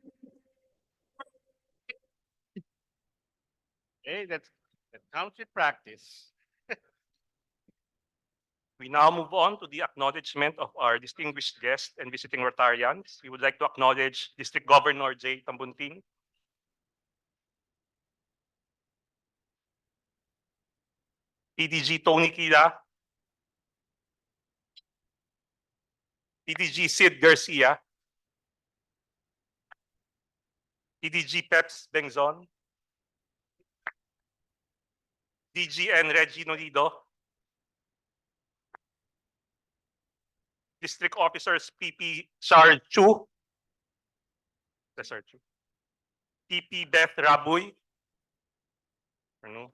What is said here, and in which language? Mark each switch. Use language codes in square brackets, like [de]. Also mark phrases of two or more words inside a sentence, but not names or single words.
[en] Hey, that counts with practice. We now move on to the acknowledgement of our distinguished guests and visiting Rotarians. We would like to acknowledge District Governor J. Tambunting, PDG Tony Kila, PDG Sid Garcia, PDG Peps Bengzon, DGN Reggie Nolido, District Officers PP Char Chu, Research. TP Beth Raboy. Ano?